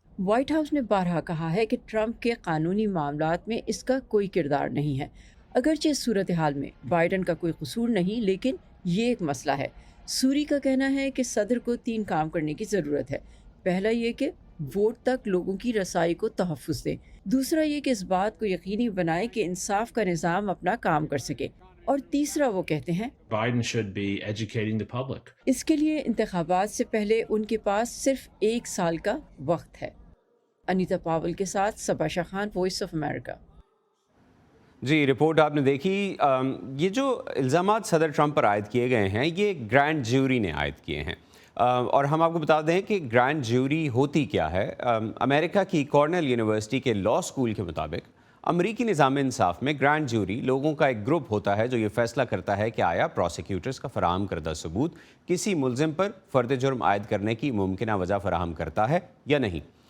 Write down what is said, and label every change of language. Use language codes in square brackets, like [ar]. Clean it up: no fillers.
[ur] White house نے بارہا کہا ہے کہ ٹرمپ کے قانونی معاملات میں اس کا کوئی کردار نہیں ہے۔ اگرچہ اس صورتحال میں بائیڈن کا کوئی قصور نہیں، لیکن یہ ایک مسئلہ ہے۔ سوری کا کہنا ہے کہ صدر کو 3 کام کرنے کی ضرورت ہے۔ پہلا یہ کہ ووٹ تک لوگوں کی رسائی کو تحفظ دیں، دوسرا یہ کہ اس بات کو یقینی بنائے کہ انصاف کا نظام اپنا کام کر سکے، اور تیسرا وہ کہتے ہیں [en] Biden should be educating the public. [ur] اس کے لیے انتخابات سے پہلے ان کے پاس صرف 1 سال کا وقت ہے۔ انیتا پاول کے ساتھ صبا شاہ Khan, voice of America. جی، report آپ نے دیکھی۔ یہ جو الزامات صدر ٹرمپ پر عائد کیے گئے ہیں یہ گرینڈ جیوری نے عائد کیے ہیں، اور ہم آپ کو بتا دیں کہ گرینڈ جیوری ہوتی کیا ہے۔ امریکہ کی کارنیل یونیورسٹی کے لاء اسکول کے مطابق امریکی نظام انصاف میں گرینڈ جیوری لوگوں کا ایک گروپ ہوتا ہے جو یہ فیصلہ کرتا ہے کہ آیا پروسیکیوٹرز کا فراہم کردہ ثبوت کسی ملزم پر فرد جرم عائد کرنے کی ممکنہ وجہ فراہم کرتا ہے یا نہیں۔